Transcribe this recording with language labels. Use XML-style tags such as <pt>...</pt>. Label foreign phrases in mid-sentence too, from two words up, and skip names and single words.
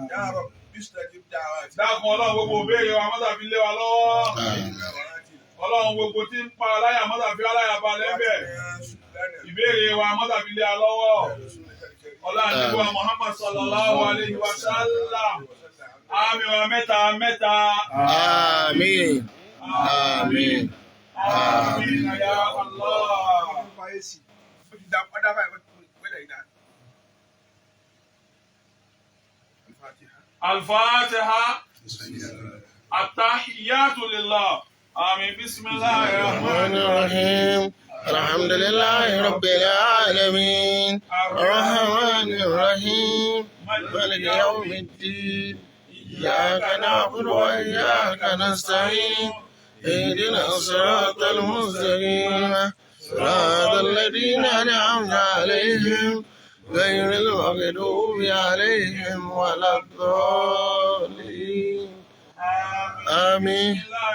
<yo>dákun Ọlọ́run gbogbo òbéèrè wa mọ́tà fi lé wa lọ́wọ́ Ọlọ́run gbogbo tí ń pa aláyà mọ́tà fi aláyà balẹ̀ bẹ̀ ìbéèrè wa mọ́tà fi lé wa lọ́wọ́ Ọlọ́run níbo Muhammad</yo> <ar>صلى الله عليه وسلم</ar> <yo>àmín wa mẹ́ta mẹ́ta. Àmín. Àmín.</yo> <ar>آمين يا الله. الفاتحة. التحيات لله. آمين. بسم الله الرحمن الرحيم. الحمد لله رب العالمين الرحمن الرحيم مالك يوم الدين إياك نعبد وإياك نستعين اهدنا الصراط المستقيم صراط الذين أنعمت عليهم غير المغضوب عليهم ولا الضالين آمين.</ar>